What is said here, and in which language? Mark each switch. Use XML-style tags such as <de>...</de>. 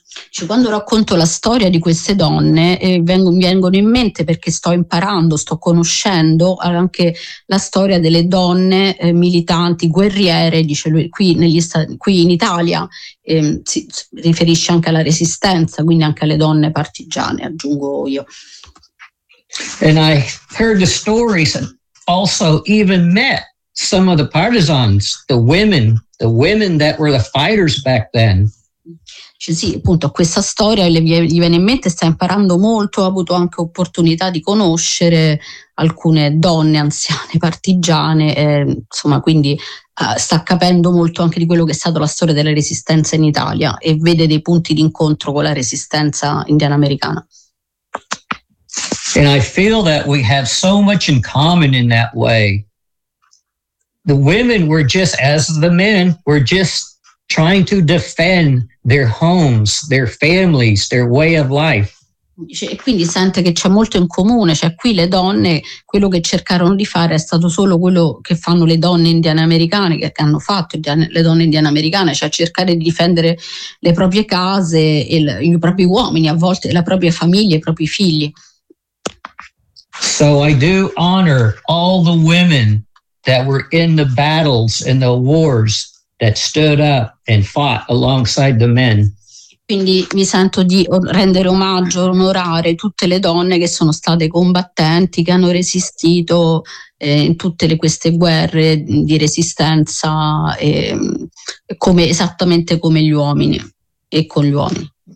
<it>Cioè, quando racconto la storia di queste donne, vengono in mente, perché sto imparando, sto conoscendo anche la storia delle donne militanti, guerriere, dice lui, qui in Italia, si riferisce anche alla resistenza, quindi anche alle donne partigiane, aggiungo io.</it> <en>And I heard the stories and also even met some of the partisans, the women that were the fighters back then.</en> <it>Cioè, sì, appunto, questa storia gli viene in mente, sta imparando molto, ha avuto anche opportunità di conoscere alcune donne anziane partigiane, insomma, quindi sta capendo molto anche di quello che è stata la storia della resistenza in Italia e vede dei punti di incontro con la resistenza indiana-americana.</it> <en>And I feel that we have so much in common in that way. The women were just as the men were just trying to defend their homes, their families, their way of life.</en> <it>E quindi sente che c'è molto in comune, cioè qui le donne, quello che cercarono di fare è stato solo quello che fanno le donne indiane-americane, che hanno fatto le donne indiane-americane, cioè cercare di difendere le proprie case, i propri uomini, a volte la propria famiglia, i propri figli.</it> <en>So I do honor all the women that were in the battles and the wars that stood up and fought alongside the men.</en> <it>Quindi mi sento di rendere omaggio, onorare tutte le donne che sono state combattenti, che hanno resistito in tutte queste guerre di resistenza, come, esattamente come gli uomini e con gli uomini.</it>